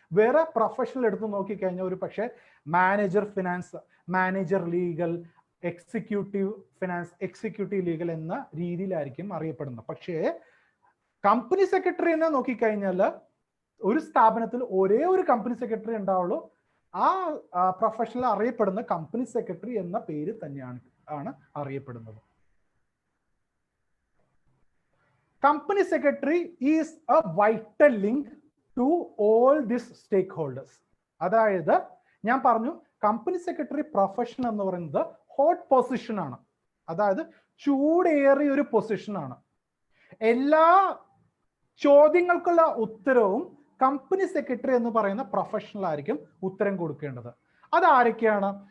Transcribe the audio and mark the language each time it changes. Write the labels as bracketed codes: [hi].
[ml] വേറെ പ്രൊഫഷണൽ എടുത്ത് നോക്കിക്കഴിഞ്ഞാൽ ഒരു പക്ഷേ manager finance, manager legal, executive finance, executive legal എന്ന രീതിയിലായിരിക്കും അറിയപ്പെടുന്നത്. പക്ഷേ കമ്പനി സെക്രട്ടറി എന്ന് നോക്കിക്കഴിഞ്ഞാൽ ഒരു സ്ഥാപനത്തിൽ ഒരേ ഒരു കമ്പനി സെക്രട്ടറി ഉണ്ടാവുള്ളൂ. ആ പ്രൊഫഷണൽ അറിയപ്പെടുന്ന കമ്പനി സെക്രട്ടറി എന്ന പേര് തന്നെയാണ് അറിയപ്പെടുന്നത്. [en] Company secretary is a vital link to all these stakeholders. [ml] അതായത് ഞാൻ പറഞ്ഞു കമ്പനി സെക്രട്ടറി പ്രൊഫഷൻ എന്ന് പറയുന്നത് ഹോട്ട് പൊസിഷൻ ആണ്, അതായത് ചൂടേറിയ ഒരു പൊസിഷൻ ആണ്. എല്ലാ ചോദ്യങ്ങൾക്കുള്ള ഉത്തരവും കമ്പനി സെക്രട്ടറി എന്ന് പറയുന്ന പ്രൊഫഷണൽ ആയിരിക്കും ഉത്തരം കൊടുക്കേണ്ടത്. അതാരൊക്കെയാണ്?